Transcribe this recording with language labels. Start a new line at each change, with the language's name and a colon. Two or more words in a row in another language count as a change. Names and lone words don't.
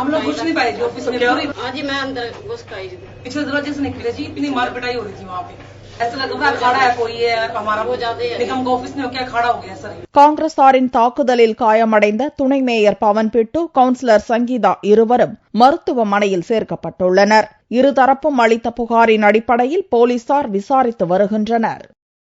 Hindi: हम लोग घुस नहीं पाए जी ऑफिस में। हाँ जी, मैं अंदर घुस पाई जी, पिछले दरवाजे से निकले जी, इतनी मार पिटाई हो रही थी वहाँ पे। ऐसा लग रहा है खड़ा है कोई है हमारा, निगम का ऑफिस में क्या खड़ा हो गया सर।
Tamil: காங்கிரசாரின் தாக்குதலில் காயமடைந்த துணை மேயர் பவன் பிட்டு, கவுன்சிலர் சங்கீதா இருவரும் மருத்துவமனையில் சேர்க்கப்பட்டுள்ளனர். இருதரப்பும் அளித்த புகாரின் அடிப்படையில் போலீசார் விசாரித்து வருகின்றனர்.